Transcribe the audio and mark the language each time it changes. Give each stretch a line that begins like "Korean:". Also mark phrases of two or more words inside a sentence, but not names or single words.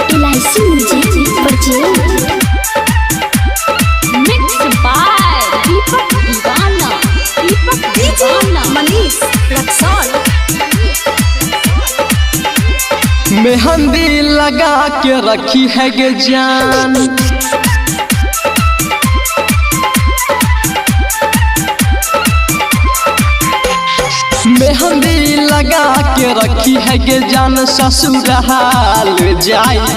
English: LIC Music Project Mixed by Deepak Divana DJ Manish Raksol
Maithili: मेहंदी लगा के रखी है गे जान, मेहंदी लगा के रखी है गे जान, ससुराल जाई